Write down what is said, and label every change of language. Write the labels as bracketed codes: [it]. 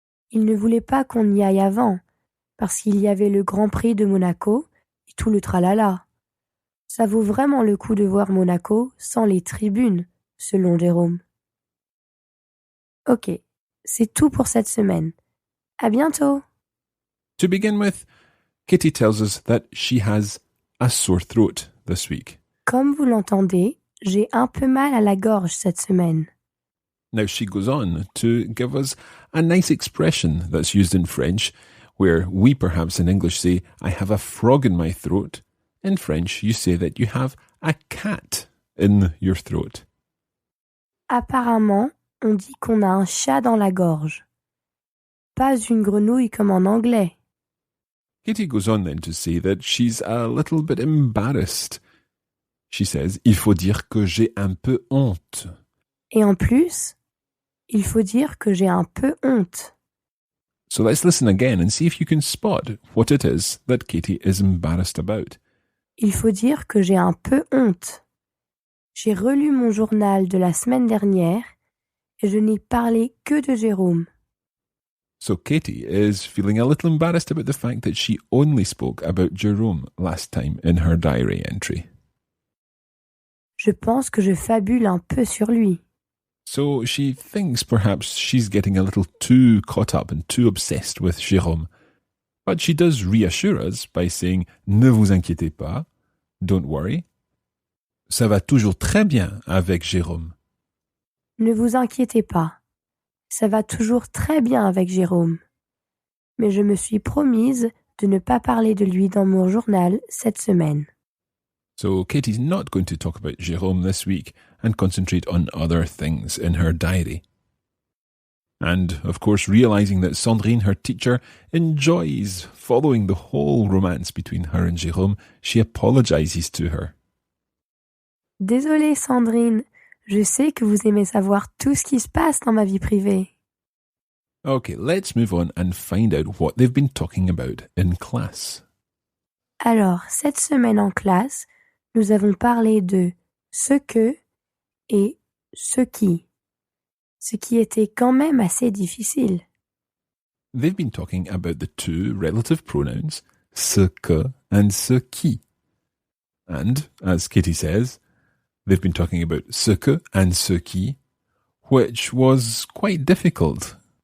[fr] Il ne voulait pas qu'on y aille avant, parce qu'il y avait le Grand Prix de Monaco et tout le tralala. Ça vaut vraiment le coup de voir Monaco sans les tribunes, selon Jérôme. Ok, c'est tout pour cette semaine. À bientôt! [en] To begin with, Kitty tells us that she has a sore throat this week. [fr] Comme vous l'entendez, j'ai un peu mal à la gorge cette semaine. [en] Now she goes on to give us a nice expression that's used in French, where we perhaps in English say, I have a frog in my throat. In French, you say that you have a cat in your throat. [fr] Apparemment, on dit qu'on a un chat dans la gorge. Pas une grenouille comme en anglais. [en] Kitty goes on then to say that she's a little bit embarrassed. She says, [fr] il faut dire que j'ai un peu honte. Et en plus, il faut dire que j'ai un peu honte. [en] So let's listen again and see if you can spot what it is that Kitty is embarrassed about. [fr] Il faut dire que j'ai un peu honte. J'ai relu mon journal de la semaine dernière et je n'ai parlé que de Jérôme. [en] So Katie is feeling a little embarrassed about the fact that she only spoke about Jerome last time in her diary entry. [fr] Je pense que je fabule un peu sur lui. [en] So she thinks perhaps she's getting a little too caught up and too obsessed with Jérôme. But she does reassure us by saying, [fr] ne vous inquiétez pas, [en] don't worry. [fr] Ça va toujours très bien avec Jérôme. Ne vous inquiétez pas. Ça va toujours très bien avec Jérôme. Mais je me suis promise de ne pas parler de lui dans mon journal cette semaine. [en] So Katie's not going to talk about Jérôme this week and concentrate on other things in her diary. And, of course, realising that Sandrine, her teacher, enjoys following the whole romance between her and Jérôme, she apologises to her. [fr] Désolée Sandrine, je sais que vous aimez savoir tout ce qui se passe dans ma vie privée. [en] Okay, let's move on and find out what they've been talking about in class. [fr] Alors, cette semaine en classe, nous avons parlé de ce que et ce qui était quand même assez difficile. [en] They've been talking about the two relative pronouns, ce que and ce qui. And, as Kitty says, they've been talking about ce que and ce qui, which was quite difficult.